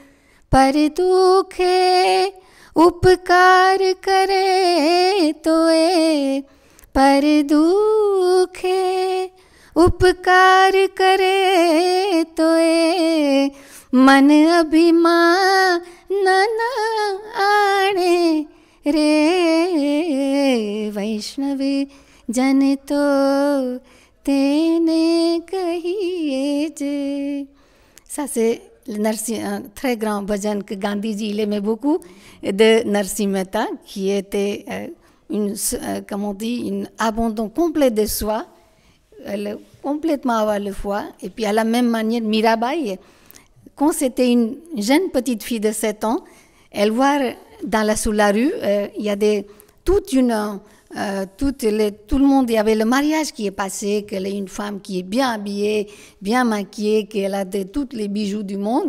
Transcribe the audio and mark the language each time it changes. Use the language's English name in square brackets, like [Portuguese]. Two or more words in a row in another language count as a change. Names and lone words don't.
[Gujarati] પર દુઃખે ઉપકાર કરે તોયે પર દુઃખે ઉપકાર કરે તોયે મન અભિમાન ન આણે રે વૈષ્ણવ જન તો તેને કહીએ જે. [French] Ça c'est un très grand bhajan que Gandhi ji il aimait beaucoup de Narsi Mehta, qui était comme on dit, un abandon complet de soi, complètement avoir le foi. Et puis à la même manière, Mirabai, quand c'était une jeune petite fille de 7 ans, elle voit sous la rue, il y a tout le monde, il y avait le mariage qui est passé, qu'elle est une femme qui est bien habillée, bien maquillée, qu'elle a tous les bijoux du monde.